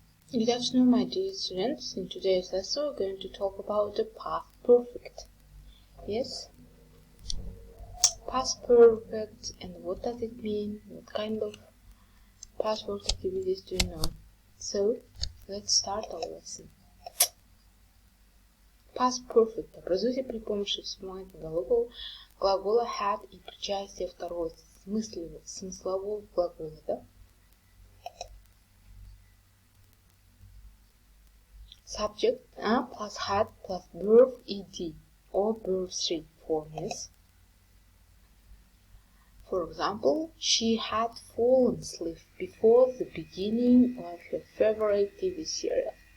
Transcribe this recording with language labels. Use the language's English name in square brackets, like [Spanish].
[English] Good afternoon, my dear students. In today's lesson, we're going to talk about the past perfect. Yes, past perfect, and what does it mean? What kind of past perfect activities do you know? So, let's start our lesson. [Russian] Past perfect образуйте при помощи вспомогательного глагола had и причастия второго смыслового глагола, да? [English] Subject plus had plus verb ed or verb 3 form is. For example, she had fallen asleep before the beginning of her favorite TV serial.